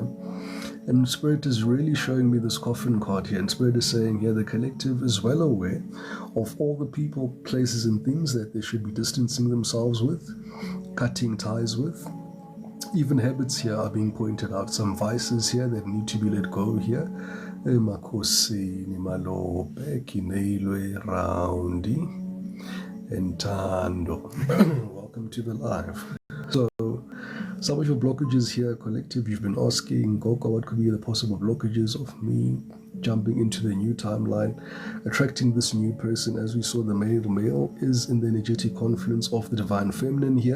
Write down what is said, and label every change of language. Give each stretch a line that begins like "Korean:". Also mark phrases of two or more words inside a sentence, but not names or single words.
English: And Spirit is really showing me this coffin card here, and Spirit is saying here the collective is well aware of all the people, places and things that they should be distancing themselves with, cutting ties with. Even habits here are being pointed out, some vices here that need to be let go here. Emakosini malope kineilwe raundi entando. Welcome to the live. So some of your blockages here, collective, you've been asking, Goka, what could be the possible blockages of me jumping into the new timeline, attracting this new person? As we saw, the male is in the energetic confluence of the divine feminine here.